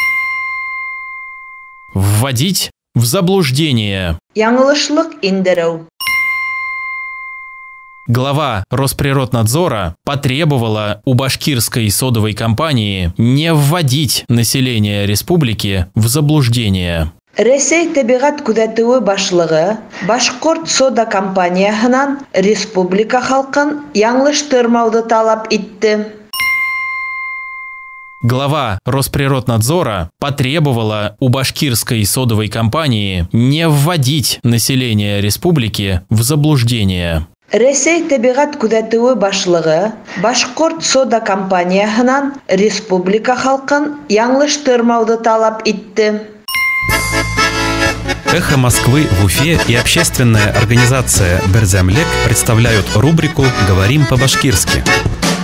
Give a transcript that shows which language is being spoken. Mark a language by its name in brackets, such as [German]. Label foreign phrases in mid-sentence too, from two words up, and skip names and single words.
[Russian] Вводить в заблуждение. [Bashkir] Яңлышлык индеру. [Russian] Глава Росприроднадзора потребовала у башкирской содовой компании не вводить население республики в заблуждение. [Bashkir] Рәсәй табигать күзәтүе башлыгы Башкорт сода компаниясынан республика халкын яңлыштырмауды талап итте. [Russian] Глава Росприроднадзора потребовала у башкирской содовой компании не вводить население республики в заблуждение. [Bashkir] Рәсәй табигать күзәтүе башлыгы Башкорт сода компаниясынан республика халкын яңлыштырмауды талап итте. [Russian] «Эхо Москвы» в Уфе и общественная организация «Берзямлек» представляют рубрику «Говорим по-башкирски».